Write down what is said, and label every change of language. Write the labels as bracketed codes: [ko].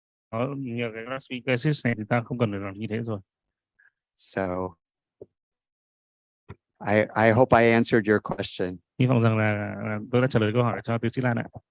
[vi] Có nhiều cái gastric acid này thì ta không cần phải làm như thế rồi. [en] So I hope I answered your question. [vi] Hy vọng rằng là tôi đã trả lời câu hỏi cho tiến sĩ Lan ạ.